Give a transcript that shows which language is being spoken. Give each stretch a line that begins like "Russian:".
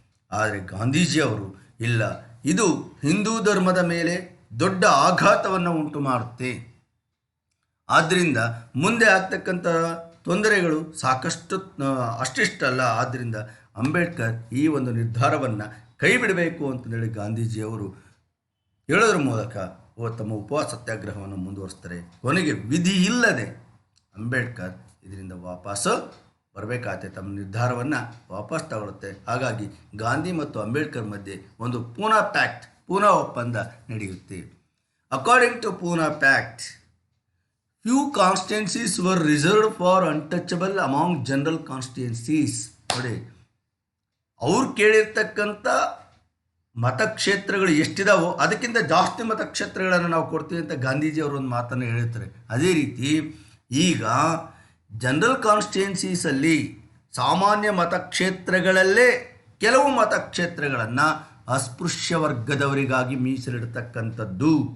Kannada: ಆದರೆ ಗಾಂಧೀಜಿಯವರು ಇಲ್ಲ, ಇದು ಹಿಂದೂ ಧರ್ಮದ ಮೇಲೆ ದೊಡ್ಡ ಆಘಾತವನ್ನು ಉಂಟು ಮಾಡುತ್ತೆ, ಆದ್ದರಿಂದ ಮುಂದೆ ಆಗ್ತಕ್ಕಂಥ ತೊಂದರೆಗಳು ಸಾಕಷ್ಟು ಅಷ್ಟಿಷ್ಟಲ್ಲ, ಆದ್ದರಿಂದ ಅಂಬೇಡ್ಕರ್ ಈ ಒಂದು ನಿರ್ಧಾರವನ್ನು ಕೈ ಬಿಡಬೇಕು ಅಂತಂದೇಳಿ ಗಾಂಧೀಜಿಯವರು ಹೇಳೋದ್ರ ಮೂಲಕ ತಮ್ಮ ಉಪವಾಸ ಸತ್ಯಾಗ್ರಹವನ್ನು ಮುಂದುವರಿಸ್ತಾರೆ. ಕೊನೆಗೆ ವಿಧಿ ಇಲ್ಲದೆ ಅಂಬೇಡ್ಕರ್ ಇದರಿಂದ ವಾಪಸ್ಸು ಬರಬೇಕಾಗುತ್ತೆ, ತಮ್ಮ ನಿರ್ಧಾರವನ್ನು ವಾಪಸ್ ತಗೊಳುತ್ತೆ. ಹಾಗಾಗಿ ಗಾಂಧಿ ಮತ್ತು ಅಂಬೇಡ್ಕರ್ ಮಧ್ಯೆ ಒಂದು ಪೂನಾ ಒಪ್ಪಂದ ನಡೆಯುತ್ತೆ.
English: According to Poona pact, few constituencies were reserved for untouchable among general constituencies.
Kannada: ನೋಡಿ, ಅವ್ರು ಕೇಳಿರ್ತಕ್ಕಂಥ ಮತಕ್ಷೇತ್ರಗಳು ಎಷ್ಟಿದಾವೋ ಅದಕ್ಕಿಂತ ಜಾಸ್ತಿ ಮತಕ್ಷೇತ್ರಗಳನ್ನು ನಾವು ಕೊಡ್ತೀವಿ ಅಂತ ಗಾಂಧೀಜಿ ಅವರು ಒಂದು ಮಾತನ್ನು ಹೇಳಿರ್ತಾರೆ. ಅದೇ ರೀತಿ ಈಗ ಜನರಲ್ ಕಾನ್ಸ್ಟಿಟ್ಯೂನ್ಸೀಸಲ್ಲಿ ಸಾಮಾನ್ಯ ಮತಕ್ಷೇತ್ರಗಳಲ್ಲೇ ಕೆಲವು ಮತಕ್ಷೇತ್ರಗಳನ್ನು ಅಸ್ಪೃಶ್ಯ ವರ್ಗದವರಿಗಾಗಿ ಮೀಸಲಿಡತಕ್ಕಂಥದ್ದು.